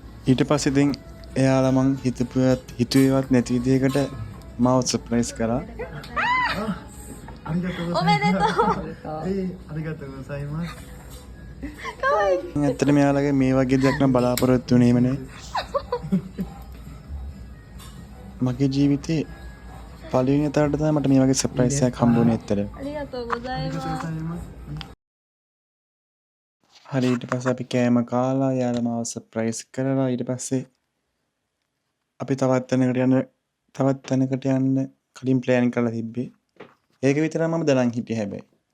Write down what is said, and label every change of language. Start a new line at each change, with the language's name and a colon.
Sinhala: ඊට පස්සේ ඉතින් එයාලා මං හිතුවේවත් නැති විදිහකට මාව සර්ප්‍රයිස් කරා.
Japanese: おめでとう。ありがとうございます。かわいい。
Sinhala: ඇත්තට මෙයාලගේ මේ වගේ දෙයක් නම් බලාපොරොත්තු වෙන්නේම නෑ. මගේ ජීවිතේ පළවෙනි තරට තමයි මට මේ වගේ සර්ප්‍රයිස් එකක් හම්බුනේ ඇත්තට.
Japanese: ありがとうございます。
Sinhala: හරි ඊට පස්සේ අපි කෑම කාලා යාළුවා මාව සර්ප්‍රයිස් කරලා ඊට පස්සේ අපි තවත් තැනකට යන්න කලින් ප්ලෑන් කරලා තිබ්බේ. ඒක විතරක් මම දැනන් හිටියේ හැබැයි.